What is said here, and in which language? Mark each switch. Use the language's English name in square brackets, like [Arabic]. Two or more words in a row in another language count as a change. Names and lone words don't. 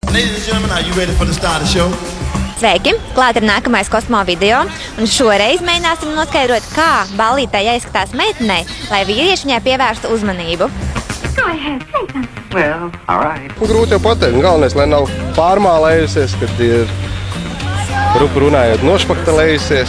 [English] Ladies and gentlemen, are you ready for the start of the show? [Latvian] Sveiki! Klāt ir nākamais kosmo video, un šoreiz mēģināsim noskaidrot, kā ballītē jāizskatās meitenei, lai vīrieši viņai pievērstu uzmanību. Grūti jau pateikt, galvenais, lai nav pārmālējusies, kad ir rupu runājot nošpaktelējusies.